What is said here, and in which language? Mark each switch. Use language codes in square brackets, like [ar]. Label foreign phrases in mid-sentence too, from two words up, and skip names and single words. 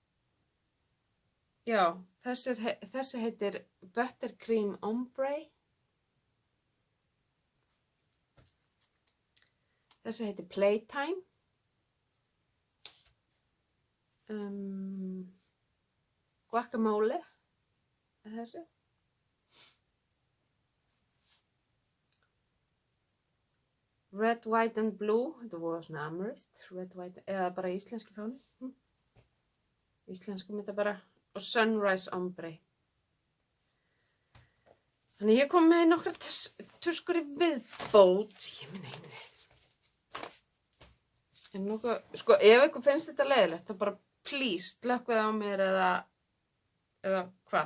[is] Já, þessi heitir Buttercream Ombre. Þessi heitir Playtime. Guacamole er þessi. Red, white and blue. Þetta voru svona amethyst. Red, white, eða bara íslenski fáni. Íslensku þetta bara. Og Sunrise Ombre. Þannig ég kom með nokkra tuskur í viðbót. Ég minna einu. En nokkuð, sko, ef ykkur finnst þetta leiðilegt, þá bara please, slökkvið á mér eða hvað.